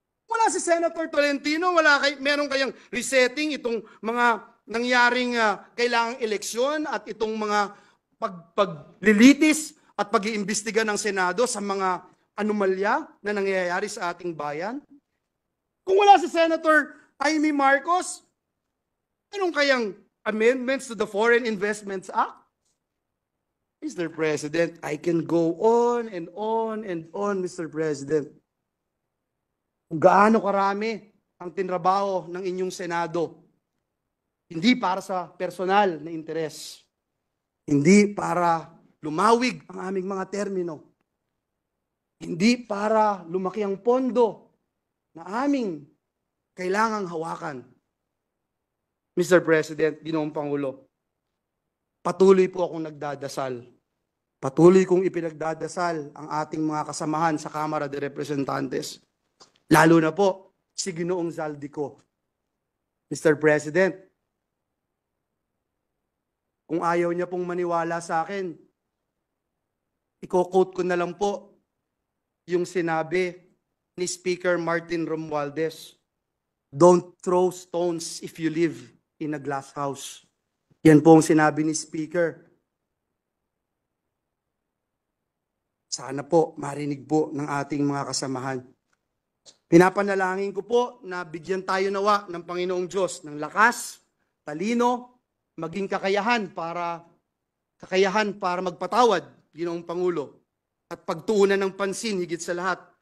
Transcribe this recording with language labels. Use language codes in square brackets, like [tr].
[tl] Wala si Senator Tolentino, meron kayang resetting itong mga nangyaring kailangang eleksyon at itong mga paglilitis at pag-iimbestiga ng Senado sa mga anomalya na nangyayari sa ating bayan? Kung wala si Senator Amy Marcos, meron kayang amendments to the Foreign Investments Act? Mr. [en] President, I can go on and on and on, Mr. President. [tl] Kung gaano karami ang tinrabaho ng inyong Senado, hindi para sa personal na interes, hindi para lumawig ang aming mga termino, hindi para lumaki ang pondo na aming kailangang hawakan. Mr. President, Ginoong Pangulo, patuloy po akong nagdadasal. Patuloy kong ipinagdadasal ang ating mga kasamahan sa Kamara de Representantes. Lalo na po si Ginoong Zaldico. Mr. President, kung ayaw niya pong maniwala sa akin, i-quote ko na lang po yung sinabi ni Speaker Martin Romualdez. [en] Don't throw stones if you live in a glass house. [tl] Yan po ang sinabi ni Speaker. Sana po marinig po ng ating mga kasamahan. Pinapanalangin ko po na bigyan tayo nawa ng Panginoong Diyos ng lakas, talino, maging kakayahan para magpatawad, Ginoong Pangulo, at pagtuunan ng pansin higit sa lahat.